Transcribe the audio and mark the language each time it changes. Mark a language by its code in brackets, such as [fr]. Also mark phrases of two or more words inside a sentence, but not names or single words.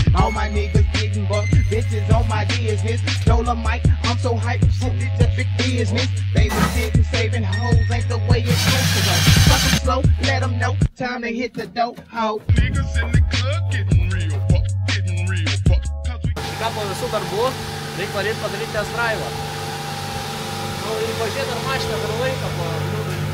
[en] All my niggas getting bucked, bitches on my business. Stole a mic, I'm so hyped, shit, it's a big business. They was sitting, saving hoes, ain't the way it's supposed to go. Fuck them slow, let them know, time to hit the dope, ho. Niggas in the club getting real fuck, getting real fuck. [lt] Ką po visų darbų, reikia padaryti [en] test drive'ą. [lt] Nu, ir pažiūrėti ar mašiną dar laiką po bliūdą.